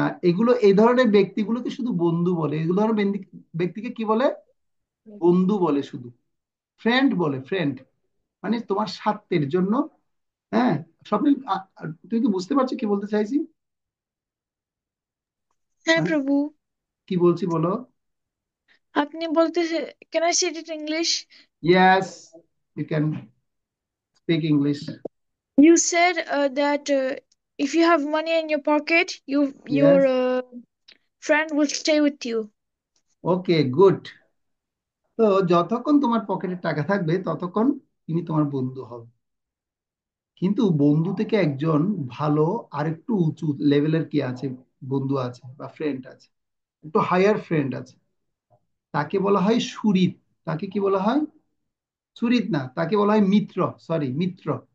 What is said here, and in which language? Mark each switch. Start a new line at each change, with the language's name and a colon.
Bangla: এগুলো এই ধরনের ব্যক্তিগুলোকে শুধু বন্ধু বলে। এগুলো ধরনের ব্যক্তিকে কি বলে? বন্ধু বলে শুধু। ফ্রেন্ড বলে, ফ্রেন্ড মানে তোমার স্বার্থের জন্য। হ্যাঁ, স্বপ্নিল, তুমি কি বুঝতে পারছো কি বলতে চাইছি? হ্যাঁ মানে প্রভু, কি বলছি বলো। আপনি বলতেছে,
English: can I say it in English? Yes, you can speak English. You said that if you have money in your pocket, your yes, friend will stay with you. Okay, good.
Bangla: তো যতক্ষণ তোমার পকেটে টাকা থাকবে ততক্ষণ তিনি তোমার বন্ধু হবে। কিন্তু বন্ধু থেকে একজন ভালো, আরেকটু উঁচু লেভেলের কি আছে, বন্ধু আছে বা ফ্রেন্ড আছে, একটু হায়ার ফ্রেন্ড আছে। তাকে বলা হয় সুহৃদ। তাকে কি বলা হয়? সুহৃদ না, তাকে বলা হয় মিত্র। সরি, মিত্র।